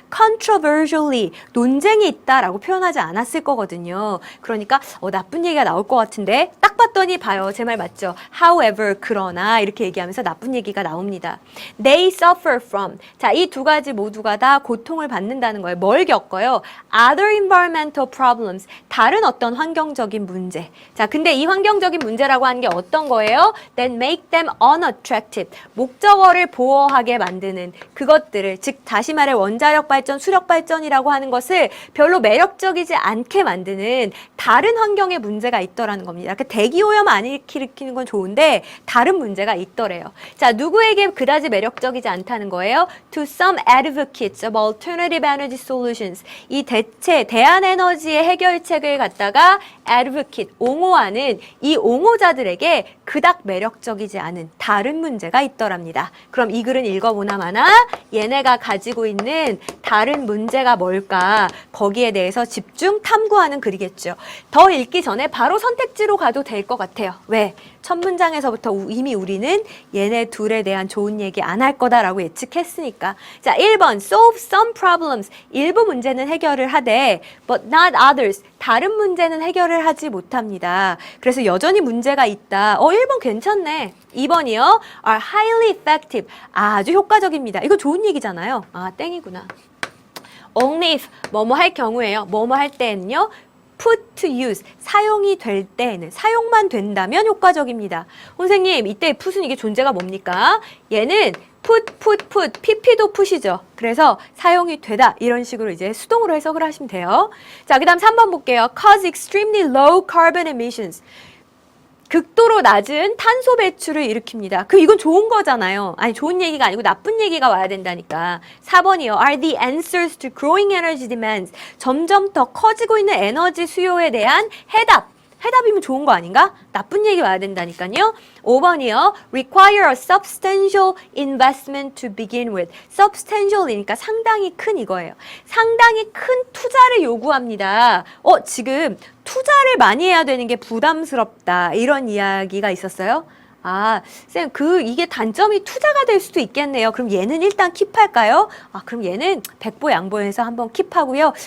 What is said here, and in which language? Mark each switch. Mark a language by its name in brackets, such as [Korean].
[Korean] controversially, 논쟁이 있다라고 표현하지 않았을 거거든요. 그러니까 나쁜 얘기가 나올 것 같은데 딱 봤더니 봐요. 제 말 맞죠? However, 그러나 이렇게 얘기하면서 나쁜 얘기가 나옵니다. [English] They suffer from. [Korean] 자, 이 두 가지 모두가 다 고통을 받는다는 거예요. 뭘 겪어요? [English] Other environmental problems. [Korean] 다른 어떤 환경적인 문제. 자, 근데 이 환경적인 문제라고 하는 게 어떤 거예요? [English] That make them unattractive. [Korean] 목적어를 보호하게 만드는 그것들을, 즉 다시 말해 원자력 발전, 수력 발전이라고 하는 것을 별로 매력적이지 않게 만드는 다른 환경의 문제가 있더라는 겁니다. 그러니까 대기오염 안 일으키는 건 좋은데 다른 문제가 있더래요. 자, 누구에게 그다지 매력적이지 않다는 거예요? [English] To some advocates of alternative energy solutions. [Korean] 이 대안 에너지의 해결책을 갖다가 advocate, 옹호하는 이 옹호자들에게 그닥 매력적이지 않은 다른 문제가 있더랍니다. 그럼 이 글은 읽어보나 마나 얘네가 가지고 있는 다른 문제가 뭘까? 거기에 대해서 집중 탐구하는 글이겠죠. 더 읽기 전에 바로 선택지로 가도 될 것 같아요. 왜? 첫 문장에서부터 이미 우리는 얘네 둘에 대한 좋은 얘기 안 할 거다라고 예측했으니까. 자, 1번 [English] solve some problems. [Korean] 일부 문제는 해결을 하되 [English] but not others. [Korean] 다른 문제는 해결을 하지 못합니다. 그래서 여전히 문제가 있다. 1번 괜찮네. 2번이요. [English] are highly effective. [Korean] 아주 효과적입니다. 이거 좋은 얘기잖아요. 아, 땡이구나. only if 뭐뭐 할 경우에요. 뭐뭐 할 때는요. [English] put to use, [Korean] 사용이 될 때에는, 사용만 된다면 효과적입니다. 선생님, 이때 put은 이게 존재가 뭡니까? 얘는 put, pp도 put이죠. 그래서 사용이 되다, 이런 식으로 이제 수동으로 해석을 하시면 돼요. 자, 그 다음 3번 볼게요. [English] cause extremely low carbon emissions. [Korean] 극도로 낮은 탄소 배출을 일으킵니다. 이건 좋은 거잖아요. 아니, 좋은 얘기가 아니고 나쁜 얘기가 와야 된다니까. 4번이요. [English] are the answers to growing energy demands. [Korean] 점점 더 커지고 있는 에너지 수요에 대한 해답. 해답이면 좋은 거 아닌가? 나쁜 얘기 와야 된다니까요. 5번이요. [English] require a substantial investment to begin with. [Korean] substantial이니까 상당히 큰 이거예요. 상당히 큰 투자를 요구합니다. 지금 투자를 많이 해야 되는 게 부담스럽다. 이런 이야기가 있었어요. 아, 쌤, 이게 단점이 투자가 될 수도 있겠네요. 그럼 얘는 일단 킵할까요? 그럼 얘는 백보양보해서 한번 킵하고요.